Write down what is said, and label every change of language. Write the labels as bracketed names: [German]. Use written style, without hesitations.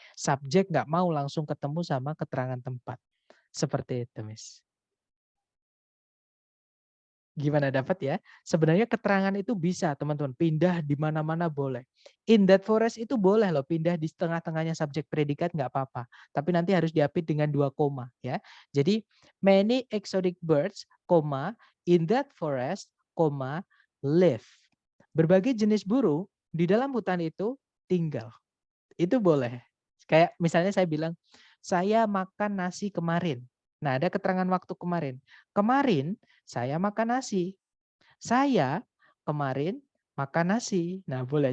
[Indonesian] Subjek nggak mau langsung ketemu sama keterangan tempat. Seperti itu, Miss. Gimana dapat ya? Sebenarnya keterangan itu bisa, teman-teman. Pindah di mana-mana boleh. In that forest itu boleh loh, pindah di tengah-tengahnya subjek predikat nggak apa-apa. Tapi nanti harus diapit dengan 2 koma ya. Jadi [English] many exotic birds, in that forest, live. [Indonesian] Berbagai jenis burung di dalam hutan itu tinggal. Itu boleh. Kayak misalnya saya bilang, saya makan nasi kemarin. Nah, ada keterangan waktu kemarin. Kemarin saya makan nasi. Saya kemarin makan nasi. Nah, boleh.